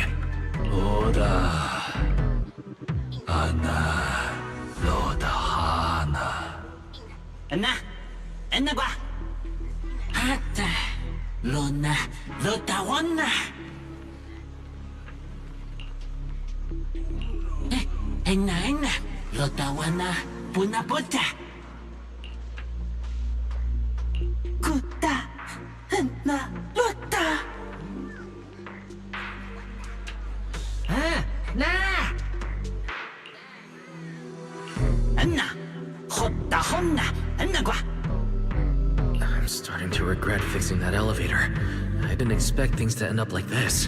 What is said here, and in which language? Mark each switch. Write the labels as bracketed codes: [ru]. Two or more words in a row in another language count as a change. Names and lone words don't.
[en] Oda Anna Loda Hana Enna Gua Hata Lona Lota Wana Enna Lota Wana Puna Pota Kuta Enna Lota I'm starting to regret fixing that elevator. I didn't expect things to end up like this.